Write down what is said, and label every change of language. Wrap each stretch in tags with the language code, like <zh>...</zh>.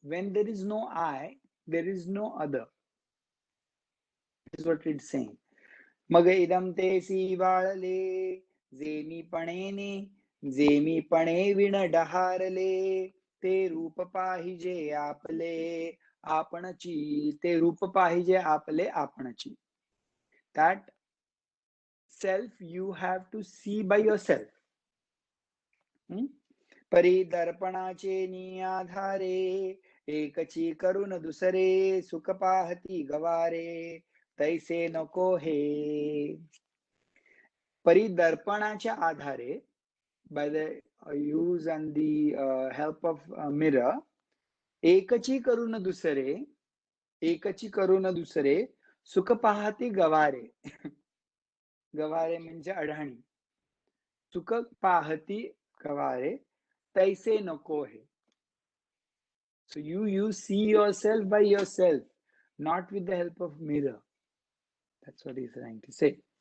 <en>When there is no I, there is no other. This is what it's saying.</en> <mr>मग इदम ते वाळले जे मी पणेने, जे मी पणे विण डहारले. ते रूप पाहिजे आपले आपणची. ते रूप पाहिजे आपले आपणची.</mr> <en>That self you have to see by yourself.</en> <mr>परिदर्पणाचे निआधारे एकची करून दुसरे. सुख पाहती गवारे तैसे नको हे. परिदर्पणाच्या आधारे,</mr> <en>by the use and the help of mirror,</en> <mr>एकची करून दुसरे, एकची करून दुसरे सुख पाहती गवारे. गवारे म्हणजे अढाणी. सुख पाहती कवारे तैसे नको है.</mr> <en>So you see yourself by yourself, not with the help of mirror. That's what he's trying to say.</en>